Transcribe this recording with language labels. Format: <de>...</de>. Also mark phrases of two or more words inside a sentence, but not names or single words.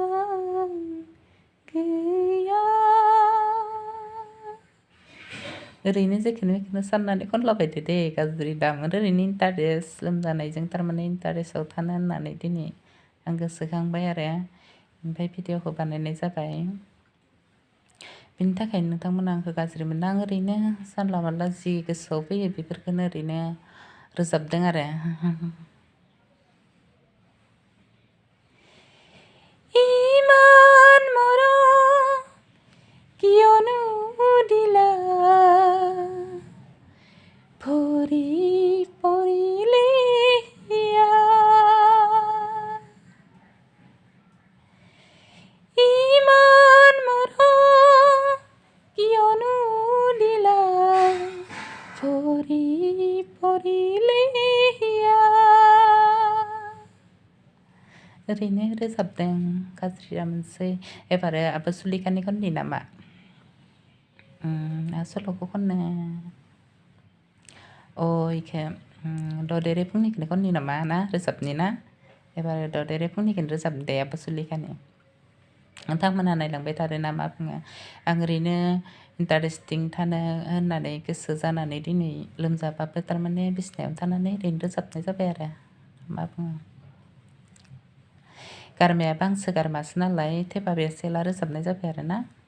<brx>गैया ओरैनो जेखौनो बेखौनो साननानै खनलाबायदो दे गाज्रि दामोन ओरैनो इन्टारेस्ट लोमजानायजों थारमाने इन्टारेस्टआव थानो होननानै दिनै आं गोसोखांबाय आरो ओमफ्राय भिडिअ'खौ बानायनाय जाबाय बिनि थाखायनो नोंथांमोना आंखौ गाज्रि मोना आं ओरैनो जानला मानला जि गोसोआव फैयो बेफोरखौनो ओरैनो रोजाबदों आरो</brx> <as>ইমান মরম কিয়নো দিলা ভৰি পৰিলে ইমান মৰম কিয়নো দিলা ভৰি পৰিলে</as> <brx>ओरैनो रोजाबदों गाज्रिया मोनसै एबार आब' सुलेखानि खननि नामा सल'खौ खननो इखो ददेरे फुंनिखौनो खननि नामा ना रोजाबनि ना एबार ददेरे फुंनिखौनो रोजाबनि दे आब' सुलेखानि नोंथांमोनहा नायलांबाय थादो ना मा बुङो आं ओरैनो इन्टारेस्टिं थानो होननानै गोसो जानानै दिनै लोमजाबाबो थारमाने बिसिनायाव थानानै ओरैनो रोजाबनाय जाबाय आरो मा बुङो गारमायाबो हांसो गारमासो नालाय थेबाबो एसेला रोजाबनाय जाबाय आरो ना</brx>